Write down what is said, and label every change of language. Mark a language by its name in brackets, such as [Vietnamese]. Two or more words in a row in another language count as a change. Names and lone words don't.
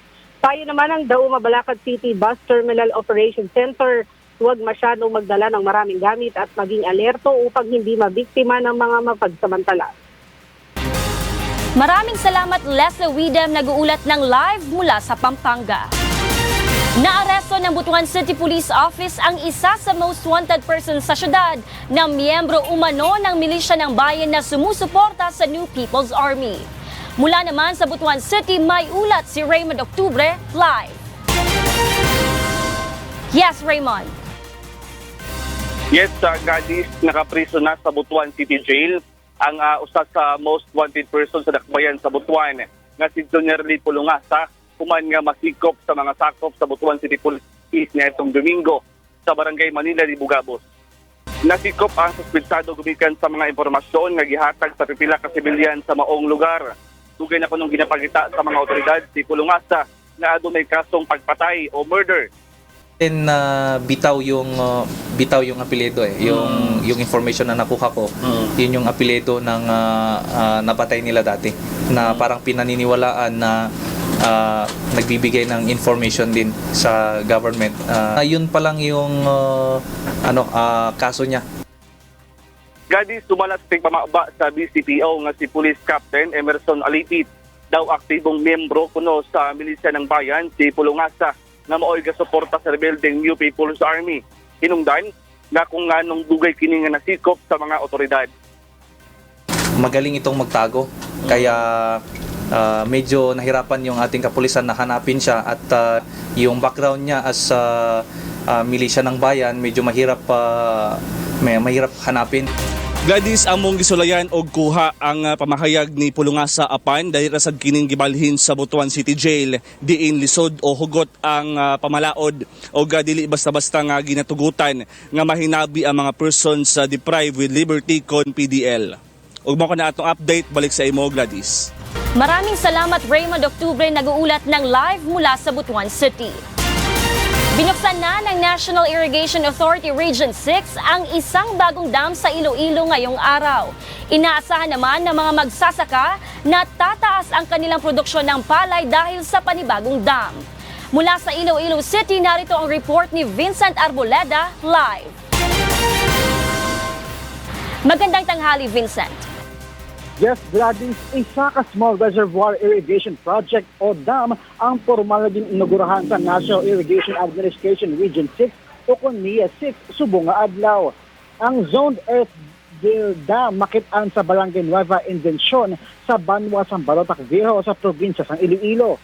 [Filipino] Payo naman ng Dauma Balakad City Bus Terminal Operation Center, huwag masyadong magdala ng maraming gamit at maging alerto upang hindi mabiktima ng mga mapagsamantala. Maraming salamat Leslie Widem, nag-uulat ng live mula sa Pampanga. Naaresto ng Butuan City Police Office ang isa sa [English] most wanted person [Filipino] sa syudad na miyembro umano ng milisya ng bayan na sumusuporta sa New People's Army. Mula naman sa Butuan City, may ulat si Raymond Octubre live. Yes, Raymond. Yes, [Cebuano] Gadis, nakapriso na sa Butuan City Jail ang usa sa [English] most wanted person [Cebuano] sa dakbayan sa Butuan nga si Junior Lee Pulungasa, human nga masikop sa mga sakop sa Butuan City Police niya itong Domingo sa Barangay Manila, Libugabos. Nasikop ang suspetsado gumikan sa mga impormasyon nga gihatag sa pipila ka sibilyan sa maong lugar. Dugay na kunong ginapakita sa mga otoridad si Pulungasa na adunay kasong pagpatay o murder. [Filipino] Then bitaw yung apelyido yung information na nakuha ko. Yun yung apelyido ng napatay nila dati na parang pinaniniwalaan na nagbibigay ng information din sa government. Yun pa lang yung kaso niya. [Cebuano] Gadis, sumalas pamaba sa BCPO nga si Police Captain Emerson Alipit, daw aktibong miyembro kuno sa milisya ng bayan si Pulungasa na maoy gasuporta sa rebeldeng New People's Army. Hinungdan nga kung nganong dugay kini nga nasikop sa mga otoridad. [Filipino] Magaling itong magtago, kaya medyo nahirapan yung ating kapulisan na hanapin siya at yung background niya as milisya ng bayan medyo mahirap hanapin. [Cebuano] Gladys, among gisulayan og kuha ang pamahayag ni Pulungasa apan dahil rasad kining gibalhin sa Butuan City Jail diin lisod o hugot ang pamalaod o dili basta-basta nga ginatugutan nga mahinabi ang mga [English] persons deprived with liberty [Cebuano] kon PDL. Ug mao na atong update, balik sa imo Gladys. [Filipino] Maraming salamat Raymond Octubre, nag-uulat ng live mula sa Butuan City. Binuksan na ng National Irrigation Authority Region 6 ang isang bagong dam sa Iloilo ngayong araw. Inaasahan naman ng mga magsasaka na tataas ang kanilang produksyon ng palay dahil sa panibagong dam. Mula sa Iloilo City, narito ang report ni Vincent Arboleda live. Magandang tanghali, Vincent. [Cebuano] Yes, Gladys, isa ka [English] small reservoir irrigation project [Cebuano] o dam ang formal na inugurahan sa National Irrigation Administration Region 6 o NIA 6 subong nga adlaw. Ang [English] zoned earth dam [Cebuano] makitaan sa Barangay Nueva Invención sa Banwa, Sambarotac Viejo sa probinsya ng Iloilo.